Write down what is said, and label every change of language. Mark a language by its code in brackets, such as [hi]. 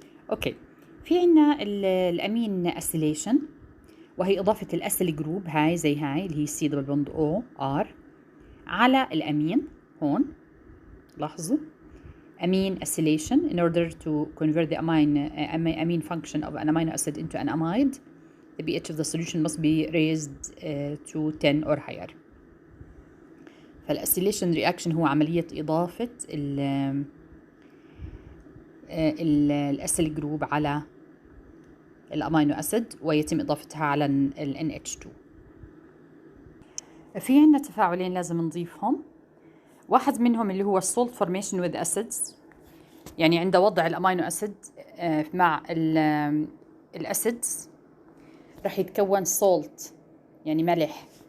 [ar] اوكي، في عنا الامين اسيليشن، وهي إضافة الأسيل جروب هاي زي هاي اللي هي C دبل بوند O R على الأمين. هون لاحظوا [en] amine acylation in order to convert the amine function of an amino acid into an amide. The pH of the solution must be raised to 10 or higher. [ar] فالأسيليشن رياكشن هو عملية إضافة الأسيل جروب على الامينو اسيد، ويتم اضافتها على ال NH2. في عندنا تفاعلين لازم نضيفهم. واحد منهم اللي هو السولت فورميشن [en] with acids، [ar] يعني عند وضع الامينو اسيد مع الاسيدز راح يتكون سولت يعني ملح.